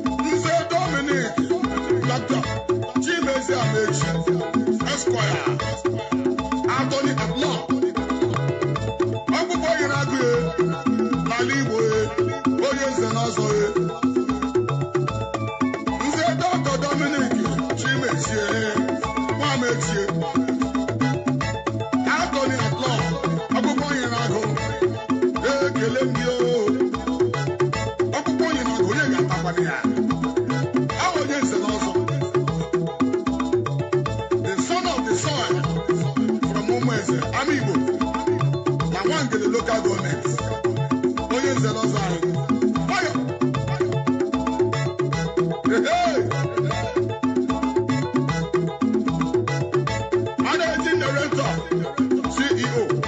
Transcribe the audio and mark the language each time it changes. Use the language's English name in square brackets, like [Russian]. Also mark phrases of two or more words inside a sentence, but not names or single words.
[English] Nze Dominic, Doctor Chimezie Amechi, Esquire, Attorney at Law. [Igbo] Ọgwụgwọ yiri agụ ya n'ala Igbo ya, onye nze na ọzọ ya. Nze Doctor Dominic Chimezie, Nwamechie. [English] Attorney at law, [Igbo] akwụkwọ nyere agụ. Ekele m gị o. Akwụkwọ nyere agụ, onye ga-atakwanụ ya? Ahụ onye nze n'ọzọ. [English] The son of the soil from Umueze, Amigbo, na Nwangele local government. [Igbo] Onye nze n'ọzọ anyị. [English] Nwayọ. Hey, hey. Managing Director, C E O.